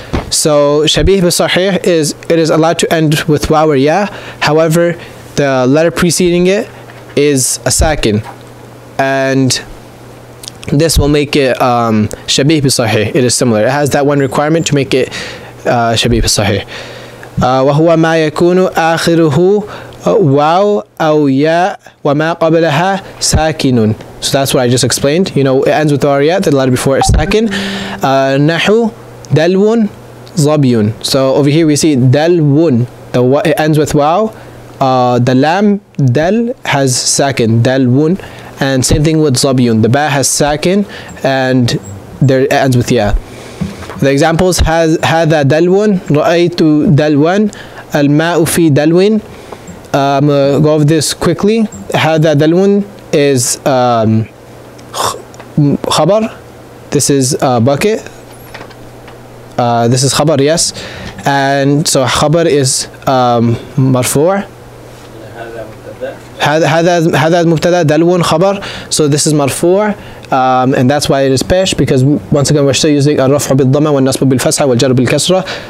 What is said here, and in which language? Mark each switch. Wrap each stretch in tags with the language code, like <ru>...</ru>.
<en>So shabih bi-sahih is, it is allowed to end with waw or ya, however the letter preceding it is a sakin, and this will make it shabih bi-sahih. It is similar, it has that one requirement to make it shabih bi-sahih.</en> <ar>وهو ما يكون آخره واو أو ياء وما قبلها ساكن.</ar> <en>So that's what I just explained. You know, it ends with ya, the letter before is sakin.</en> <ar>Nahu dalwun zabiyun.</ar> <en>So over here we see dalwun, it ends with waw. The lam dal has sakin, dalwun, and same thing with zabiyun. The ba has sakin, and there it ends with ya. The examples has</en> <ar>هذا دلو, رأيت دلوا, الماء في دلو.</ar> <en>I'm gonna go over this quickly.</en> <ar>هذا دلو</ar> <en>is</en> <ar>خبر.</ar> <en>This is bucket. This is خبر, yes. And so خبر is مرفوع.</en> <ar>هذا مبتدا دلو خبر.</ar> <en>So this is مرفوع. And that's why it is pesh, because once again we're still using</en> <ar>الرفع بالضمة والنصب بالفتحة والجر بالكسرة.</ar>